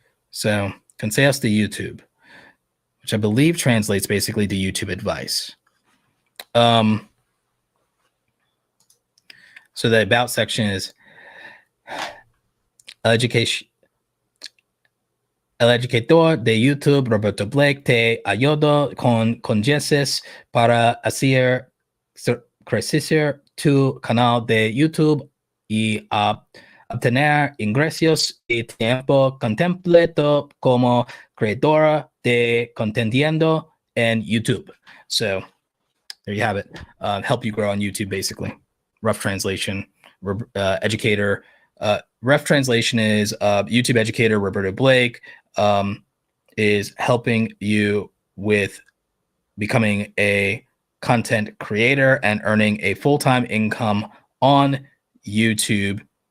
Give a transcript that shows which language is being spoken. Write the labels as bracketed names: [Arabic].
[English] So, Consejos de YouTube, which I believe translates basically to YouTube advice. So the about section is education. [Spanish] El educador de YouTube, Roberto Blake, te ayuda con consejos para hacer crecer tu canal de YouTube y obtener ingresos y tiempo completo como creadora de contenido en YouTube. [English] So there you have it. Help you grow on YouTube, basically. Rough translation. Educator. Rough translation is YouTube educator Roberto Blake is helping you with becoming a content creator and earning a full-time income on YouTube.